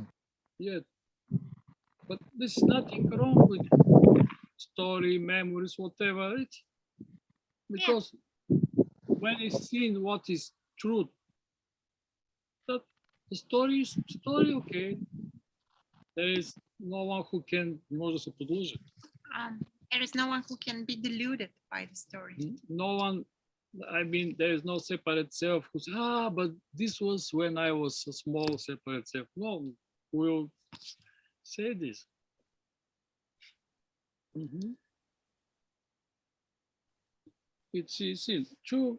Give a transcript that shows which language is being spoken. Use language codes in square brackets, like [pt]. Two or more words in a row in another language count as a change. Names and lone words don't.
[en] Yeah, but there's nothing wrong with story, memories, whatever. It's because when it's seen what is truth, that the story is story, okay. There is no one who can, [bg] не може да се подлъже. [en] There is no one who can be deluded by the story. No one, I mean, there is no separate self who says, but this was when I was a small separate self. No, we'll say this. It's true.